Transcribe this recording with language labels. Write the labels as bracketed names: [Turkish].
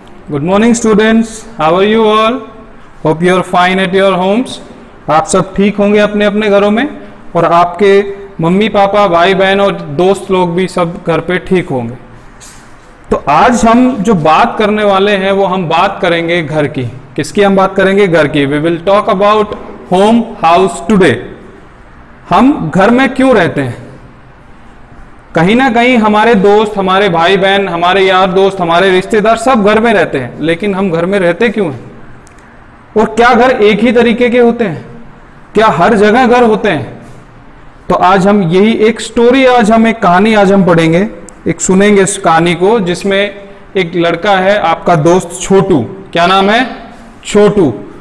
[English] Good morning students, how are you all? Hope you are fine at your homes. [Hindi] आप सब ठीक होंगे अपने अपने घरों में और आपके मम्मी पापा भाई बहन और दोस्त लोग भी सब घर पे ठीक होंगे। तो आज हम जो बात करने वाले हैं वो हम बात करेंगे घर की। किसकी हम बात करेंगे? घर की। [English] We will talk about home house today. [Hindi] हम घर में क्यों रहते हैं? कहीं ना कहीं हमारे दोस्त, हमारे भाई बहन, हमारे यार दोस्त, हमारे रिश्तेदार सब घर में रहते हैं, लेकिन हम घर में रहते क्यों हैं? और क्या घर एक ही तरीके के होते हैं? क्या हर जगह घर होते हैं? तो आज हम यही एक स्टोरी, आज हम एक कहानी आज हम पढ़ेंगे, एक सुनेंगे इस कहानी को, जिसमें एक लड़का है, आपका दोस्त छोटू। क्या नाम है? छोटू।